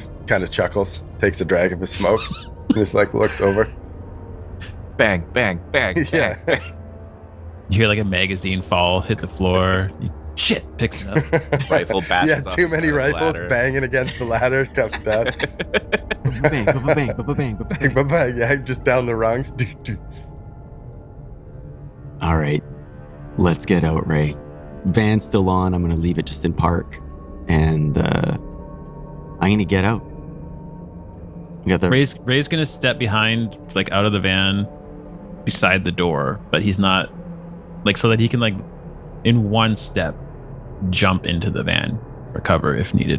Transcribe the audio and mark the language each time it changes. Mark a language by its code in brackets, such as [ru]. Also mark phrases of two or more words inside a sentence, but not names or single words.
[en] Kind of chuckles, takes a drag of his smoke, and just like looks over. Bang, bang, bang, Yeah. bang. You hear like a magazine fall, hit the floor. Shit, picks it up. Rifle bashes Yeah, off too the many side of the rifles ladder. banging against the ladder. Comes down. Bang, ba bang, ba bang, ba bang. Bang, bang, yeah, just down the rungs. All right, let's get out, Ray. Van's still on. I'm gonna leave it just in park, and I'm gonna get out. You got the Ray's gonna step behind, like out of the van, beside the door, but he's not like so that he can like in one step jump into the van for cover if needed.